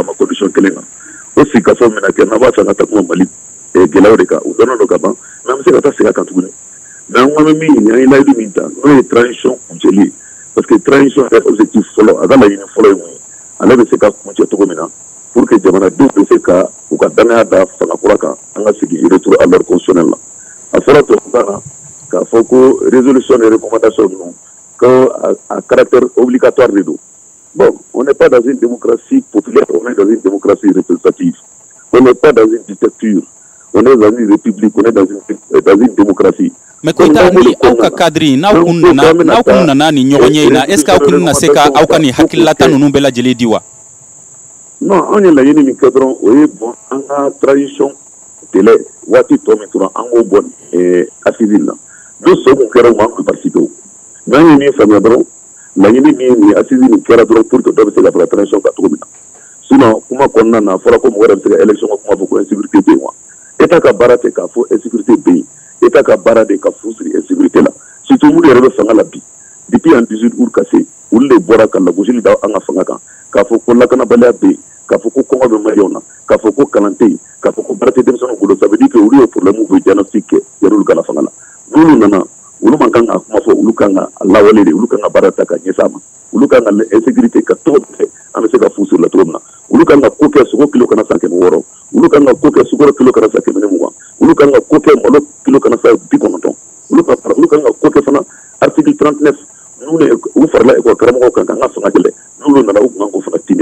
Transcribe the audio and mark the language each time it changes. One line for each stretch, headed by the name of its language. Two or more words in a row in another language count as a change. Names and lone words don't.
Bambara: a ma condition kelen kan o sikafɔ min na kɛ n'an b'a fɛ ka taa kuma mali gɛlɛyaw de kan u dɔnnen don ka ban mais an bɛ se ka taa segin a kan tuguni mais an ko an bɛ min ɲini an ye layidu min ta n'o ye transition kuncɛli ye parce que transition yɛrɛ objectif fɔlɔ a ka laɲini fɔlɔ ye mun ye ale bɛ se ka kuncɛ cogo min na
French: pour que
Bambara: jamanadenw bɛ se ka u ka danaya da fanga kura kan an ka segin
French: retour à l'ordre constitutionnel
Bambara: la a fɔra tubabukan na k'a fɔ ko
French: résolution et recommandation
Bambara: ninnu ko
French: à caractère obligatoire
Bambara: de don
French: bon on n'est pas dans une démocratie populaire on est dans une démocratie représentative on n'est pas dans une dictature on est dans une république on est dans une démocratie.
Bambara: mais koita ni aw ka cadre n'aw kun nana ni ɲɔgɔn ye na
French: est-ce que
Bambara: aw kun na se ka aw ka ni hakililata ninnu bɛɛ lajɛlen di wa. non an ye laɲini min kɛ dɔrɔn o ye bon an ka transition délai waati tɔ min tora an k'o bɔ assise na ni so mun kɛra u ma an ka participer o mais an ye min faamuya dɔrɔn laɲini min ni assise min kɛra dɔrɔn
French: pour que
Bambara: dɔ bɛ se ka fara transition kan cogo min na sinon kuma kɔnɔna na a fɔra ko mɔgɔ wɛrɛ bɛ se ka élection ka kuma fɔ ko insécurité bɛ yen wa état ka baara tɛ k'a fɔ insécurité bɛ yen état ka baara de ka fu siri insécurité la surtout minnu yɛrɛ bɛ fanga la bi
French: depuis en 18 août
Bambara: ka se olu de bɔra ka lagosili da an ka fanga kan k'a fɔ ko lakanabaliya bɛ yen k'a fɔ ko kɔngɔ bɛ maliyɛnw na k'a fɔ ko kalan tɛ yen k'a fɔ ko baara tɛ denmisɛnninw bolo
French: ça veut dire que
Bambara: olu ye problème bɛ diagnostic kɛ yanni olu ka na fanga la n'olu nana olu man kan ka kuma fɔ olu kan ka lawale de olu kan ka baara ta ka ɲɛsin a ma olu kan ka insécurité ka tɔgɔ fɛ an bɛ se ka fu siri la cogo min na olu kan ka ko kɛ sogo kilo kana san 600 olu kan ka ko kɛ sukaro kilo kana san 120 olu kan ka ko kɛ malo kilo kana san 90 olu kan ka ko kɛ fana article 39 n'u u farala école karamɔgɔw kan ka fanga kɛlɛ n'olu nana u kun kan ko fana timiya.